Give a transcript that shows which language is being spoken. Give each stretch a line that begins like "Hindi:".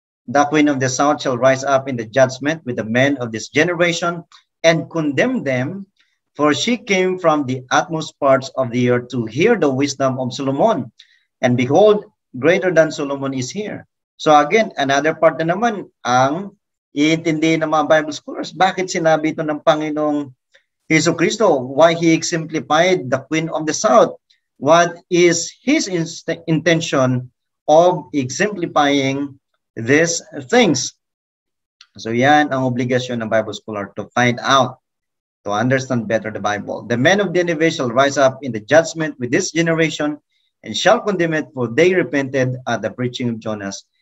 English: The queen of the south shall rise up in the judgment with the men of this generation and condemn them, for she came from the utmost parts of the earth to hear the wisdom of Solomon. And behold, greater than Solomon is here. So again, another part
Filipino: na naman ang iintindi ng mga Bible scholars. Bakit sinabi ito ng Panginoong Hesus Kristo?
English: Why he exemplified the queen of the south? What is his intention of exemplifying these things?
Filipino: So yan ang obligasyon ng
English: Bible scholar to find out to understand better the Bible. The men of Nineveh shall rise up in the judgment with this generation and shall condemn it, for they repented at the preaching of Jonas.